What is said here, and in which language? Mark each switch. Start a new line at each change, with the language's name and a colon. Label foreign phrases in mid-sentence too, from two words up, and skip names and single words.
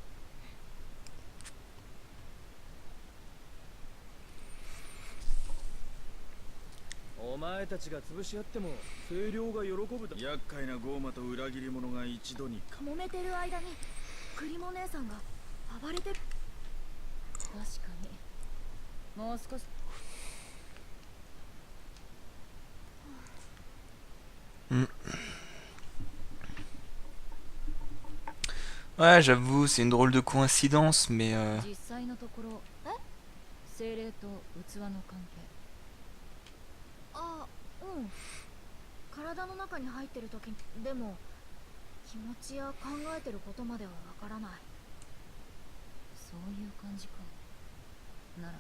Japanese: お前たちが潰し合っても清涼が喜ぶだ。厄介なゴーマと裏切り者が一度にか。揉めてる間にクリモ姉さんが暴れてる。確かにもう少し。
French: Ouais, j'avoue, c'est une drôle de coïncidence, mais
Japanese: 実際のところ精霊と器の関係。あ、うん。体の中に入ってる時でも気持ちや考えてることまではわからない。そういう感じか。なら